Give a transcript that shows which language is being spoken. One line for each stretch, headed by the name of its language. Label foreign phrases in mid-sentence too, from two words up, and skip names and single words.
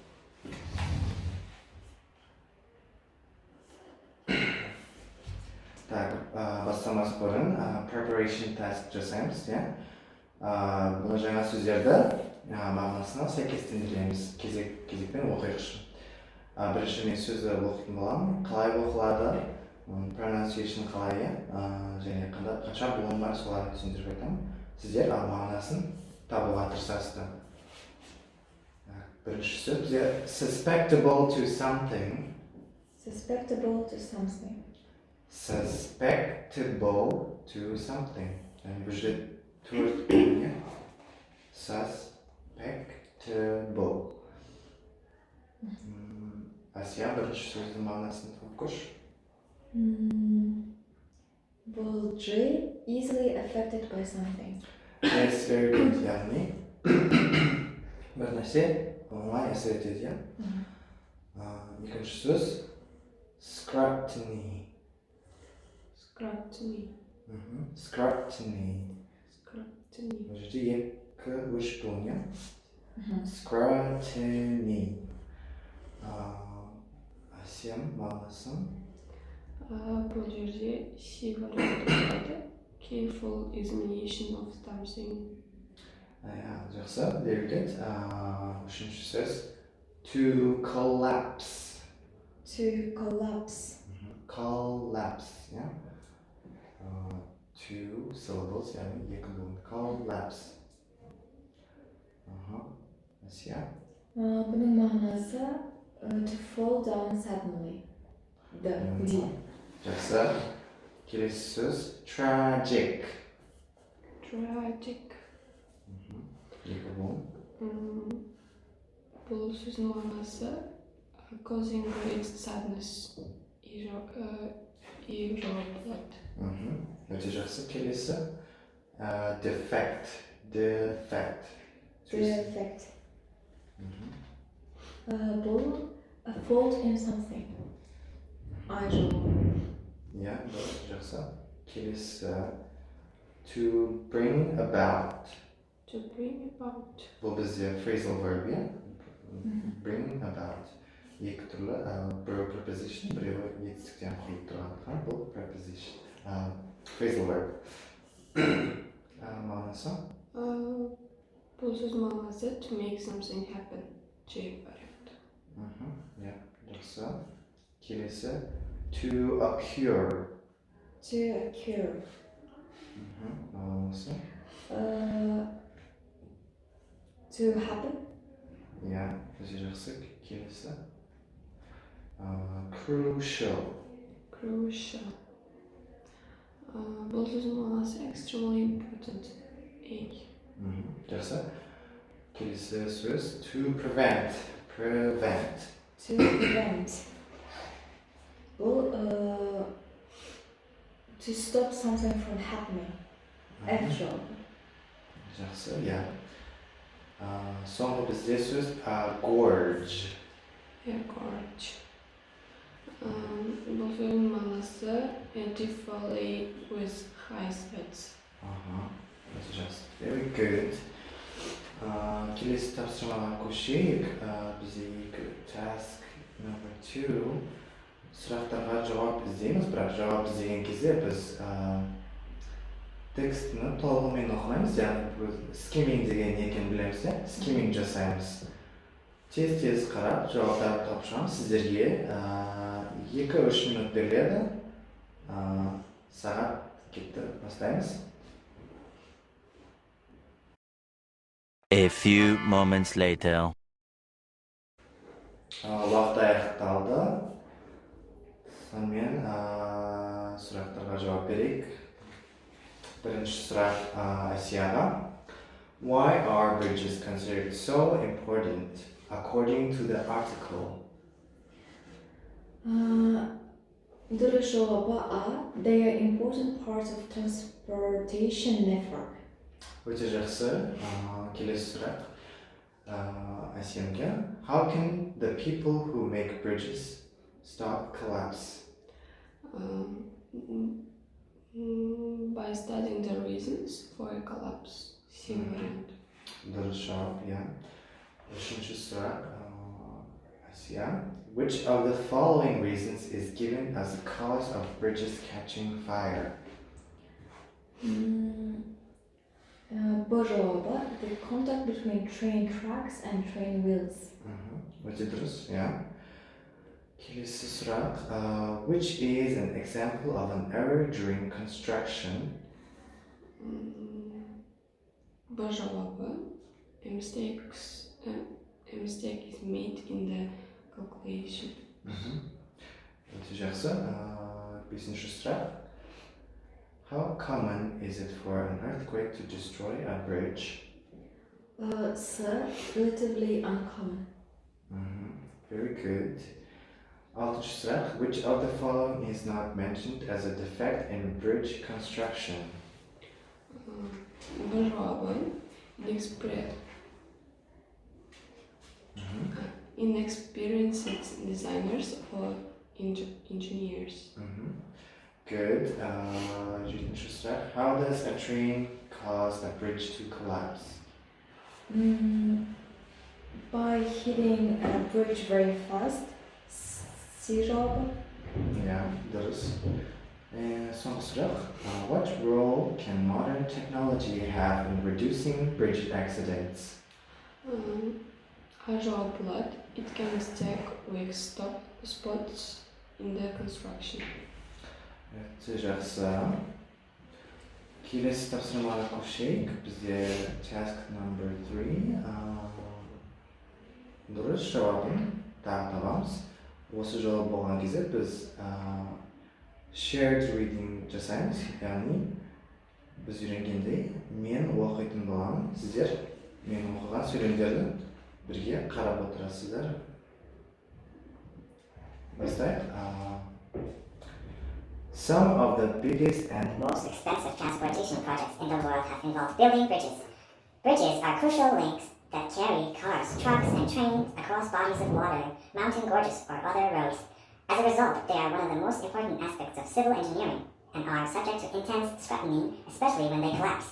Kazakh: Бастамас бұрын
English: preparation task
Kazakh: жасаймыз, бұны жаңа сөздерді мағынасына сәйкестендіреміз, кезекпен оқиықшы. Бірінші мен сөзді оқитын боламын, қалай оқылады, pronunciation қалай, және қанша буын бар соларды түсіндіріп айтамын. Сіздер мағынасын табуға тырысасыздар. Бірінші сөз бізде
English: susceptible to something. Susceptible to something. Susceptible to something.
Kazakh: Yani bu жерде төрт бөліне. Susceptible. Assiya, бірінші сөздің мағынасын тауып көрші.
English: Bulgy, easily affected by something. Yes, very good.
Kazakh: Яғни бір нәрсе оңай әсер етеді. Екінші сөз scrutiny.
English: Scrutiny.
Kazakh: Бұл жерде екі үш буын. Scrutiny. Assem мағынасын? Бұл жерде севарады.
English: Careful examination of something.
Kazakh: Жақсы,
English: very good.
Kazakh: Үшінші сөз
English: to collapse. To collapse. Collapse, yeah. Two syllables,
Kazakh: яғни екі буын.
English: Collapse. Assiya.
Kazakh: Бұның мағынасы
English: to fall down suddenly.
Kazakh: Жақсы. Келесі сөз tragic.
English: Tragic.
Kazakh: Екі буын. Бұл сөздің мағынасы
English: causing great sadness.
Kazakh: И жауап болады. Өте жақсы. Келесі defect.
English: Defect. Бұл a fault in something. Yeah,
Kazakh: жақсы.
English: Келесі to bring about. To bring about.
Kazakh: Бұл бізде
English: phrasal verb, bring about.
Kazakh: Екі түрлі, біреу preposition, біреу етістіктен қойып тұрғандықтан, бұл
English: preposition, phrasal verb.
Kazakh: Мағынасы? Бұл сөз мағынасы
English: to make something happen.
Kazakh: Жақсы. Келесі to occur.
English: To occur.
Kazakh: Мағынасы?
English: To happen.
Kazakh: Өте жақсы. Келесі crucial.
English: crucial.
Kazakh: Бұл сөздің мағынасы
English: extremely important.
Kazakh: Жақсы. Келесі сөз
English: to prevent. Prevent. To prevent. Бұл to stop something from happening. Actual.
Kazakh: Жақсы, иә. Соңғы бізде сөз gorge.
English: Gorge.
Kazakh: Бұл сөздің мағынасы
English: deflate with high speeds.
Kazakh: Өте жақсы.
English: Very good.
Kazakh: Келесі тапсырмаға көшейік. Бізде
English: task number 2.
Kazakh: Сұрақтарға жауап іздейміз, бірақ жауап іздеген кезде біз текстіні толығымен оқымаймыз, яғни skimming деген не екенін білеміз, skimming жасаймыз. Тез қарап, жауаптарды тауып шығамыз. Сіздерге 2-3 минут беріледі. Сағат кетті, бастаймыз.
English: A few moments later.
Kazakh: Уақыт аяқталды. Сонымен сұрақтарға жауап берейік. Бірінші сұрақ Ассияға.
English: Why are bridges considered so important according to the article?
Kazakh: Дұрыс жауабы А.
English: They are important parts of transportation network.
Kazakh: Өте жақсы. Келесі сұрақ Assемге.
English: How can the people who make bridges stop collapse? By studying the reasons for a collapse.
Kazakh: Дұрыс жауап, иә. Үшінші сұрақ Assiya.
English: Which of the following reasons is given as the cause of bridges catching fire?
Kazakh: Б жауабы.
English: The contact between train tracks and train wheels.
Kazakh: Өте дұрыс, иә. Келесі сұрақ.
English: Which is an example of an error during construction?
Kazakh: Б жауабы.
English: A mistake is made in the calculation.
Kazakh: Өте жақсы. Бесінші сұрақ.
English: How common is it for an earthquake to destroy a bridge? С. Relatively uncommon. Very good.
Kazakh: Алтыншы сұрақ.
English: Which of the following is not mentioned as a defect in bridge construction?
Kazakh: Б жауабы.
English: Inexperienced designers or engineers. Good.
Kazakh: Жетінші сұрақ.
English: How does a train cause a bridge to collapse? By hitting a bridge very fast.
Kazakh: С жауабы. Yeah, дұрыс. Соңғы сұрақ.
English: What role can modern technology have in reducing bridge accidents?
Kazakh: A жауабы.
English: It can detect weak spots in the construction.
Kazakh: Өте жақсы. Келесі тапсырмаға көшейік. Бізде
English: task number 3.
Kazakh: Дұрыс жауабын тағы табамыз. Осы жауап болған кезде біз
English: shared reading
Kazakh: жасаймыз. Яғни біз үйренгендей мен оқитын боламын. Сіздер мен оқыған сөйлемдерді бірге қарап отырасыздар. Бастайық.
English: Some of the biggest and most expensive transportation projects in the world have involved building bridges. Bridges are crucial links that carry cars, trucks, and trains across bodies of water, mountain gorges, or other roads. As a result, they are one of the most important aspects of civil engineering and are subject to intense scrutiny, especially when they collapse.